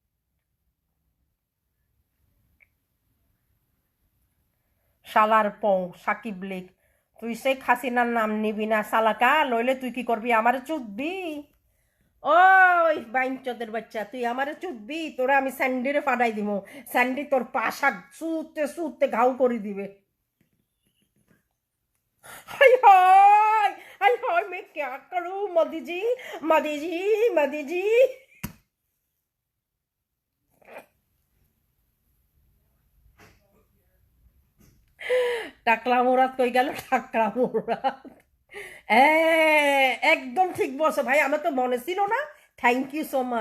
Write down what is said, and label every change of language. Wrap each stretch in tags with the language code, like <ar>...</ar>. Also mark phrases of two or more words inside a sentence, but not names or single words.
<bn>শালার পৌ সাকিব লেক, তুই শেখ হাসিনার নাম নিবি না শালাকা, লইলে তুই কি করবি? আমারে চুদবি? ওই বাইঞ্চদের বাচ্চা, তুই আমারে চুদবি? তোরা আমি স্যান্ডিরে ফাটাই দিব, স্যান্ডি তোর পাশা চুতে চুতে ঘাউ করে দিবে।</bn> <hi>हाय हाय हाय हाय, मैं क्या करूं मोदी जी, मोदी जी, मोदी जी।</hi> <bn>টাকলা মুরাদ কই গেল? টাকলা মুরাদ একদম ঠিক বলছো ভাই, আমার তো মনে ছিল না।</bn> <en>Thank you so much.</en>